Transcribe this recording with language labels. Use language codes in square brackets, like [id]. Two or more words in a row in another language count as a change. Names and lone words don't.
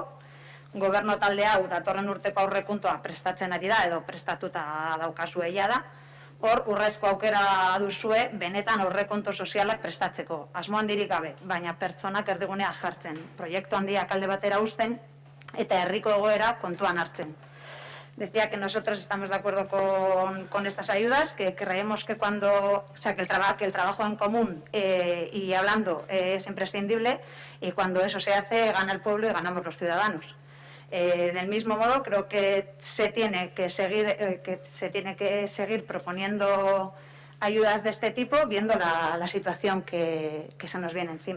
[eu] Gobernu talde hau datorren urteko aurrekontua prestatzen ari da, edo prestatuta daukazue da. Hor, urrezko aukera duzue, benetan aurrekontu sozialak prestatzeko. Asmo handirik gabe, baina pertsonak erdigunean jartzen. Proiektu handiak alde batera uzten, eta herriko egoera kontuan hartzen. [es] Decía que nosotros estamos de acuerdo con estas ayudas, que creemos que que el trabajo en común y hablando es imprescindible, y cuando eso se hace, gana el pueblo y ganamos los ciudadanos. Del mismo modo, creo que se tiene que seguir proponiendo ayudas de este tipo, viendo la situación que se nos viene encima.